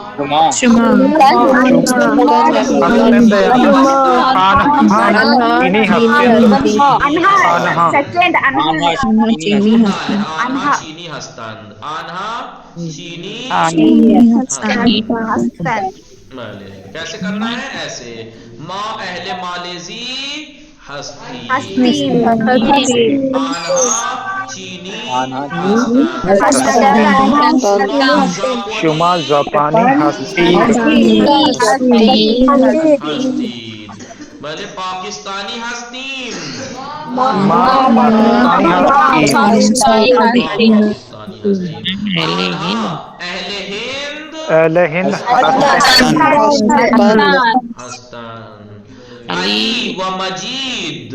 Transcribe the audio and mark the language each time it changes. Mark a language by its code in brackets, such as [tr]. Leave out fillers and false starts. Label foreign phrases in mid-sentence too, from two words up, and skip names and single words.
[fa] چینی ہستند. آنہا چینی ہستند. [ur] کیسے کرنا ہے؟ ایسے. [fa] ما اہل مالیزی ہستیم. آنہا چینی شما ژاپنی ہستید. [ur] بھلے. [fa] پاکستانی ہستیم. اہل ہند ہستند. علی و مجید.